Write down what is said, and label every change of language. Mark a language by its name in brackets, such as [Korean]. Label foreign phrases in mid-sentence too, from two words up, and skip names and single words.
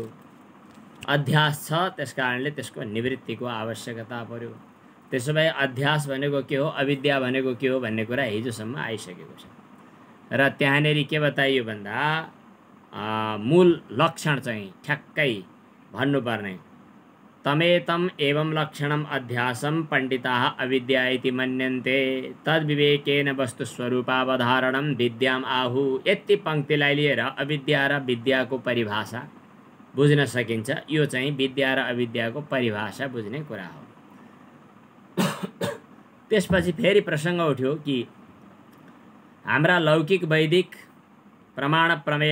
[Nepali] अध्यास छ त्यसकारणले त्यसको निवृत्तिको आवश्यकता पर्यो। त्यसो भए अध्यास भनेको के हो, अविद्या भनेको के हो भन्ने कुरा हिजोसम्म आइसकेको छ। र त्यहाँनेरि के बताइयो भन्दा मूल लक्षण चाहिँ ठ्याक्कै भन्नुपर्ने, [Sanskrit] तमेतम एवं लक्षणम अध्यासम पण्डिताः अविद्या इति मन्यन्ते तद्विवेकेन वस्तुस्वरूपावधारणं विद्याम आहु। [Nepali] यति पङ्क्तिलाई लिएर अविद्या र विद्याको परिभाषा बुझ्न सकिन्छ। यो चाहिँ विद्या र अविद्याको परिभाषा बुझ्ने कुरा हो। त्यसपछि फेरि प्रसङ्ग उठ्यो कि हाम्रा लौकिक वैदिक प्रमाण प्रमेय